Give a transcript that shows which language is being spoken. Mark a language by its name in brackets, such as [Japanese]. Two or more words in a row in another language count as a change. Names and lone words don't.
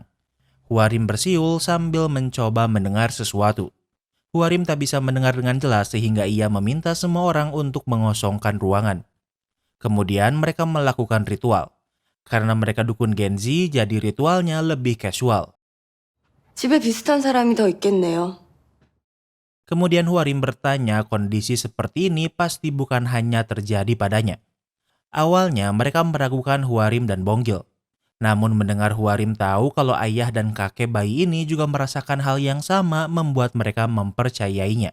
[Indonesian] Hwarim bersiul sambil mencoba mendengar sesuatu. Hwarim tak bisa mendengar dengan jelas sehingga ia meminta semua orang untuk mengosongkan ruangan. Kemudian mereka melakukan ritual. Karena mereka dukun Gen Z, jadi ritualnya lebih casual. [Korean] 집에 비슷한 사람이 더 있겠네요. [Indonesian] Kemudian Hwarim bertanya kondisi seperti ini pasti bukan hanya terjadi padanya. Awalnya mereka meragukan Hwarim dan Bonggil. Namun mendengar Hwarim tahu kalau ayah dan kakek bayi ini juga merasakan hal yang sama membuat mereka mempercayainya.